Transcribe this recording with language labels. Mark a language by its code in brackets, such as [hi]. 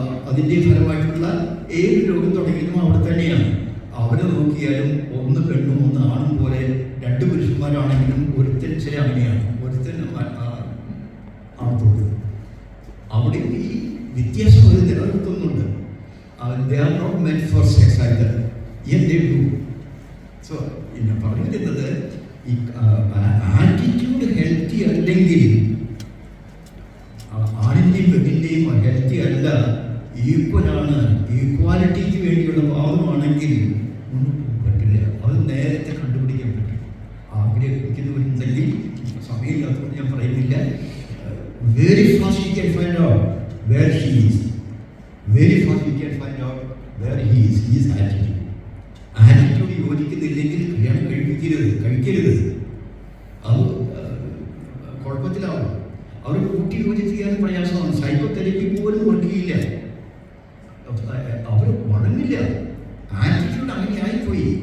[ml] അതിൻ്റെ ഫലമായിട്ടുള്ള ഏത് രോഗം തുടങ്ങിയതും അവിടെ തന്നെയാണ്. അവരെ നോക്കിയാലും 1 പെണ്ണും 1 ആണും പോലെ 2 പുരുഷന്മാരാണെങ്കിലും ഒരുത്തൻ ചില അങ്ങനെയാണ്, ഒരുത്തൻ ആണത്തോട്. അവിടെ ഈ വ്യത്യാസം അവർ നിലനിർത്തുന്നുണ്ട്. [en] They are not meant for sex either, yet they do. [ml] So, ഞാൻ പറഞ്ഞു വരുന്നത് ഈ ആറ്റിറ്റ്യൂഡ് ഹെൽത്തി അല്ലെങ്കിൽ ആണിൻ്റെയും പെണ്ണിൻ്റെയും ഹെൽത്തി അല്ല, ഈക്വലാണ്, ഈക്വാലിറ്റിക്ക് വേണ്ടിയുള്ള ഭാവമാണെങ്കിൽ ഒന്നും പറ്റില്ല. അത് നേരത്തെ കണ്ടുപിടിക്കാൻ പറ്റും. ആഗ്രഹിക്കുന്നവരുണ്ടെങ്കിൽ സമയമില്ലാത്തതുകൊണ്ട് ഞാൻ പറയുന്നില്ല. [en] Very fast you can find out where she is. Very fast you can find out where he is. His attitude. [ml] Attitude യോജിക്കുന്നില്ലെങ്കിൽ കല്യാണം കഴിക്കരുത്. അത് കുഴപ്പത്തിലാവും. അവർ കൂട്ടി യോജിക്കാൻ പ്രയാസമാണ്. സൈക്കോതെറാപ്പി പോലും വർക്ക് ചെയ്യില്ല. അവർ വളർന്നില്ല. ആറ്റിറ്റ്യൂഡ് അങ്ങനെ ആയിപ്പോയി.